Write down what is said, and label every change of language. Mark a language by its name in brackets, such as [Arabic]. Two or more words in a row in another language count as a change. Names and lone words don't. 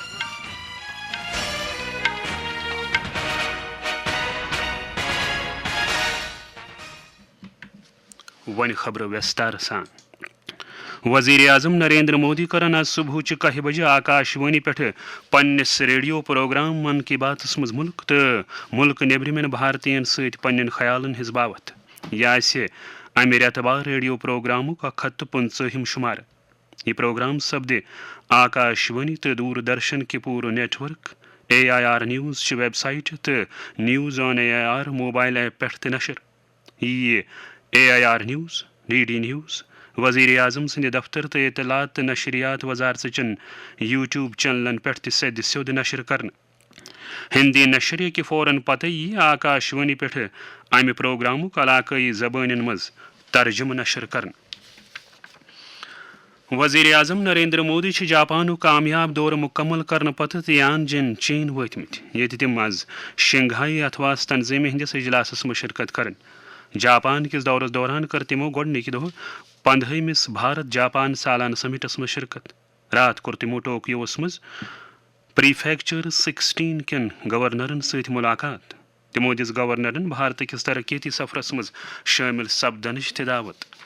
[Kashmiri] ون خبر وستار سان وزیر اعظم نریندر مودی کرن آج صبح 10 بجے آکاشوانی پہ پنس ریڈیو پروگرام من کی بات مز ملک تو ملک نیبرمین بھارتین ست پنن خیالن ہز باوت یہ امہ ریتوار ریڈیو پروگرامک 115 شمار یہ پروگرام سپد آکاشوانی تو دوردرشن کے پور نیٹ ورک AIR نیوز ویب سائٹ تو نیوز آن AIR موبائل ایپ پہ نشر یہ AIR نیوز DD نیوز وزیر اعظم سند دفتر تو اطلاعات تو نشریات وزارت چن YouTube چینلن پہ سید سیود نشر کرنا ہندی نشریہ کے فوراً پتہ یہ آکاشوانی پہ امہ پروگرامک علاقائی زبان مز ترجمہ نشر کرنا وزیر اعظم نریندر مودی جاپانک کامیاب دور مکمل کرنے پتہ تیانجن چین واتمت یہ تم آز شنگھائی اتواس تنظیم ہندس اجلاسس مز شرکت کرن جاپان کس دورس دوران کر تمو گۄڈنِکہِ دۄہ 15 بھارت جاپان سالانہ سمٹس مز شرکت رات کور تمو ٹوکیوس مز پریفیکچر 16 کن گورنرن ست ملاقات تمو دس گورنرن بھارت کس ترقیتی سفرس مز شامل سپدنچ تہ دعوت